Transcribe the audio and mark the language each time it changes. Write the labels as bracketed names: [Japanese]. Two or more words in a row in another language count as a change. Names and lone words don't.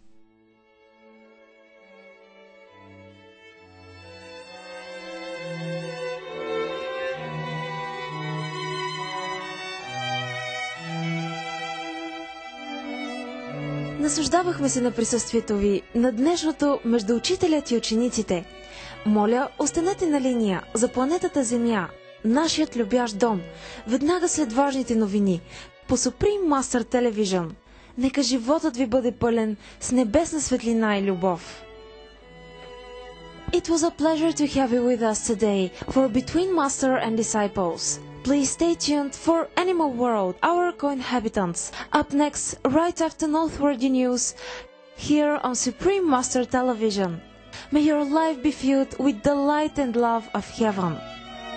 [Bulgarian] Наслаждавахме се на присъствието ви на днешното между учителят и учениците. Моля, останете на линия за планетата Земя, нашият любящ дом, веднага след важните новини, по Supreme Master Television. Нека животът ви бъде пълен с небесна светлина и любов. [English] It was a pleasure to have you with us today for Between Master and Disciples. Please stay tuned for Animal World, Our Co-Inhabitants, up next right after Noteworthy News, here on Supreme Master Television. May your life be filled with the light and love of heaven.